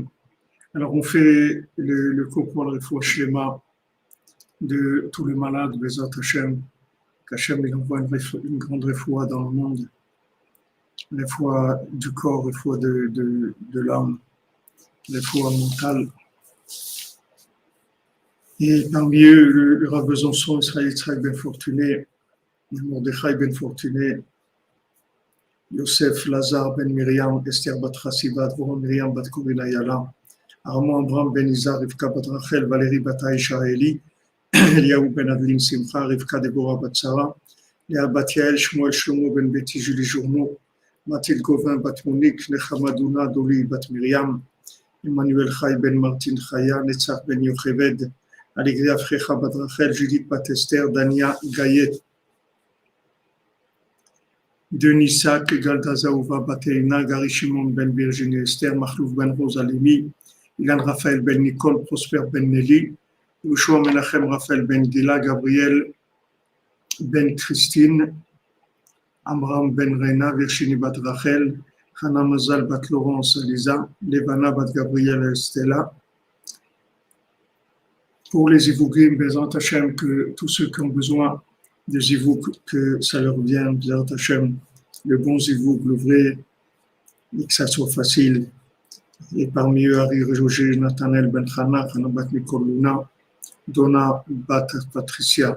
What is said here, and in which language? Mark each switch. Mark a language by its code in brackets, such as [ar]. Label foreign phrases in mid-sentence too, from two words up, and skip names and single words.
[fr] Alors on fait le cours pour la [he] réfoua shlema [fr] de tous les malades, [he] Bezrat Hashem, [fr] qu'Hashem il envoie une grande réfoua dans le monde, réfoua du corps, réfoua de l'âme, réfoua mentale. Et parmi eux, le Rav Besançon, Israël Ben Fortuné, Mordechai Ben Fortuné, Yosef Lazar Ben Miriam, Esther Bat Chassivat, Voron Miriam Bat Korina Yala, Armand Abraham Ben Izar, Rivka Bat Rachel, Valérie Bat Aïcha Eli, Eliaou Ben Adeline Simcha, Rivka Deborah Bat Sarah, Léa Bat Yael, Shmuel Shlomo Ben Betty, Julie Journeau, Mathilde Gauvin Bat Monique, Nechama Douna, Doli Bat Miriam, Emmanuel Chai Ben Martin Chaya, Netzach Ben Yocheved, Allegria Frecha Bat Rachel, Judith Bat Esther, Dania Gayet, Denis Sak, Galda Zaouva Bateina, Gary Shimon Ben Virginie Esther, Mahlouf Ben Rosa Lemi, Ilan Raphaël Ben Nicole, Prosper Ben Nelly, Yoshua Menachem Raphaël Ben Gila, Gabriel Ben Christine, Amram Ben Reina, Virginie Bat Rachel, Hana Mazal Bat Laurence Lisa, Levana Bat Gabriel Estella. Pour les Ivougim, [he] Bezrat Hashem, [fr] que tous ceux qui ont besoin des Zivouk, que ça leur vienne, [he] Bezrat Hashem, [fr] le bon Zivouk, le vrai, et que ça soit facile. Et parmi eux, Harry Rejogé, Nathanael Ben Chana, Hana Bat Nicole Luna, Donna Bat Patricia.